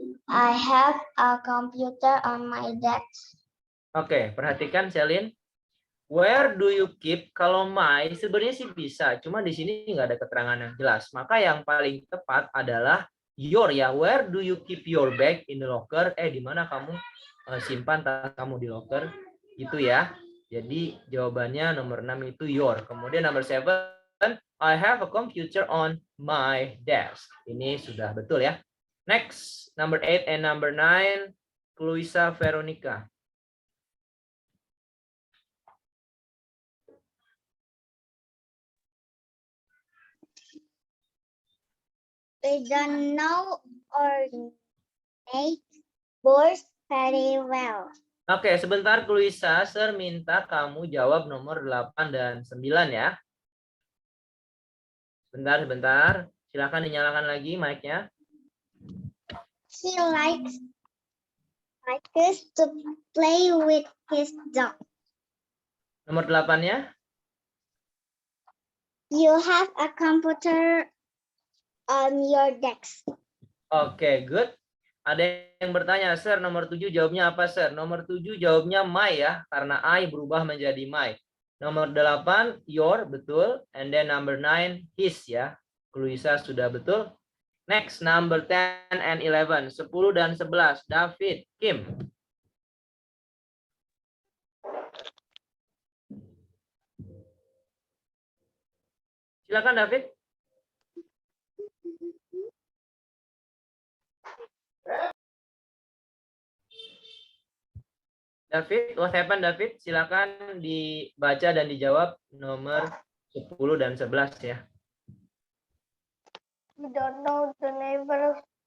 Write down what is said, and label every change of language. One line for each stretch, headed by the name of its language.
English: I have a computer on my desk.
Indonesian: Oke, perhatikan
English: Celine. Where do you keep?
Indonesian: Kalau my sebenarnya sih bisa, cuma di sini nggak ada keterangan yang jelas. Maka yang paling tepat adalah your ya.
English: Where do you keep your bag in the locker?
Indonesian: Di mana kamu simpan tas kamu di locker? Gitu ya. Jadi jawabannya nomor 6 itu your. Kemudian nomor 7,
English: I have a computer on my desk.
Indonesian: Ini sudah betul ya.
English: Next, number 8 and number 9, Luisa Veronica. We don't know or neighbors very well.
Indonesian: Oke, sebentar Luisa, Sir minta kamu jawab nomor 8 dan 9 ya. Sebentar. Silakan dinyalakan lagi mic-nya.
English: He likes to play with his dog.
Indonesian: Nomor 8-nya?
English: You have a computer on your desk.
Indonesian: Oke, good. Ada yang bertanya, Sir, nomor 7 jawabnya apa, Sir? Nomor 7 jawabnya my ya, karena I berubah menjadi my.
English: Nomor 8, your, betul. And then number 9, his ya.
Indonesian: Luisa sudah betul.
English: Next, number 10 and 11.
Indonesian: 10 dan 11. David, Kim. Silakan, David.
English: David, what happened, David?
Indonesian: Silakan dibaca dan dijawab nomor 10 dan 11 ya.
English: We don't know the neighbors.